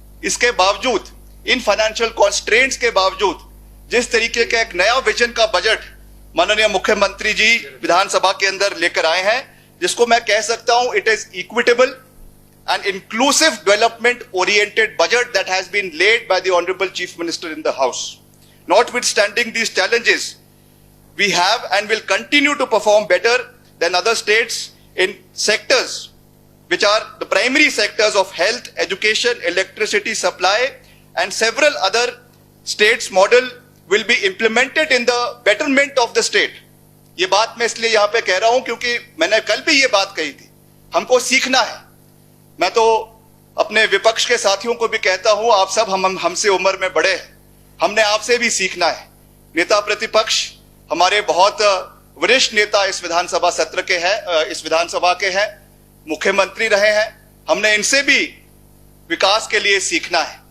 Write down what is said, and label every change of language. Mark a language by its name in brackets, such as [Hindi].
[Hindi] इसके बावजूद, in financial constraints के बावजूद, जिस तरीके का एक नया विजन का बजट माननीय मुख्यमंत्री जी विधानसभा के अंदर लेकर आए हैं, जिसको मैं कह सकता हूं [English] It is equitable and inclusive development oriented budget that has been laid by the Honorable Chief Minister in the House. Notwithstanding these challenges, we have and will continue to perform better than other states in sectors which are the primary sectors of health, education, electricity supply, and several other states model will be implemented in the betterment of the state. [Hindi] ये बात मैं इसलिए यहाँ पे कह रहा हूं क्योंकि मैंने कल भी ये बात कही थी, हमको सीखना है। मैं तो अपने विपक्ष के साथियों को भी कहता हूं, आप सब हमसे उम्र में बड़े हैं, हमने आपसे भी सीखना है। नेता प्रतिपक्ष हमारे बहुत वरिष्ठ नेता इस विधानसभा सत्र के हैं, इस विधानसभा के हैं, मुख्यमंत्री रहे हैं, हमने इनसे भी विकास के लिए सीखना है।